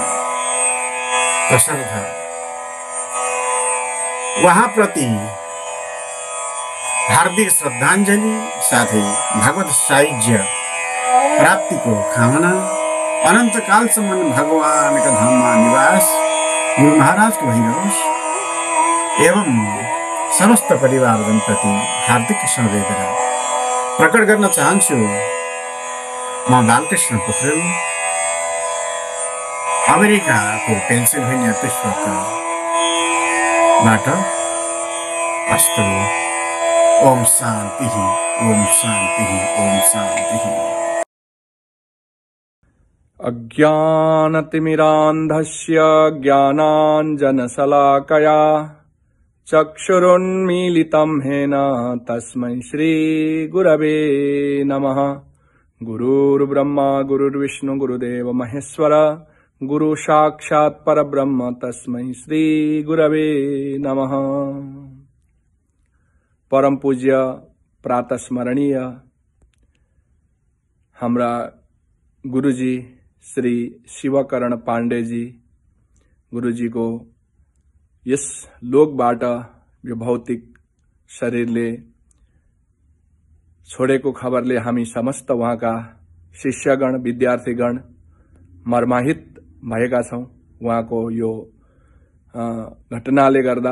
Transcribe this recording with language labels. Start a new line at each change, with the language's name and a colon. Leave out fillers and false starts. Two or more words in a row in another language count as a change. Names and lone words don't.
Nepali: तसर्थ उहाँप्रति हार्दिक श्रद्धाञ्जली साथै भागवत साहित्य प्राप्तिको कामना, अनन्तकालसम्म भगवानका धाममा निवास गुरु महाराजको भइरहोस् एवं समस्त परिवारजनप्रति हार्दिक संवेदना प्रकट गर्न चाहन्छु। म बालकृष्ण पोखरेल अमेरिकाको पेन्सिल्भेनिया पिट्सबर्गबाट अस्तु।
Sanskrit: ओम शान्ति ओम शान्ति ओम शान्ति। अज्ञानतिमिरान्धस्य ज्ञानाञ्जनशलाकया चक्षुरुन्मीलितं येन तस्मै श्रीगुरवे नमः। गुरुर्ब्रह्मा गुरुर्विष्णु गुरुदेव महेश्वर गुरु साक्षात् परब्रह्म तस्मै श्रीगुरवे नमः।
Nepali: परम पूज्य प्रातः स्मरणीय हाम्रा गुरुजी श्री शिवकर्ण पाण्डेजी गुरुजीको यस लोकबाट यो भौतिक शरीरले छोडेको खबरले हामी समस्त उहाँका शिष्यगण विद्यार्थीगण मर्माहित भएका छौं उहाँको यो घटनाले गर्दा।